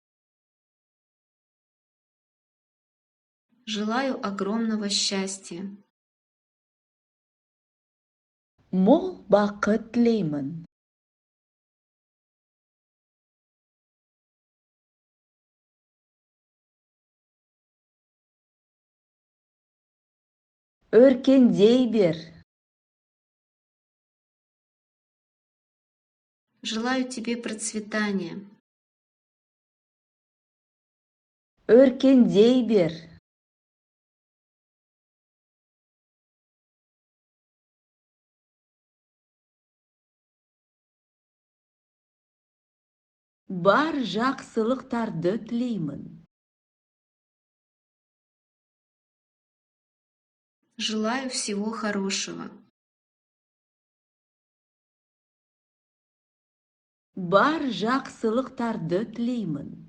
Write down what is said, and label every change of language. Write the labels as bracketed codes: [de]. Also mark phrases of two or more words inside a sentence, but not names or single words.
[ru] Желаю огромного счастья. [kk] Мол бақыт тілеймін. Өркендей бер. [ru] Желаю тебе процветания. [kk] Өркендей бер. Бар жақсылықтарды тілеймін. [ru] Желаю всего хорошего. [kk] Бар жақсылықтарды тілеймін.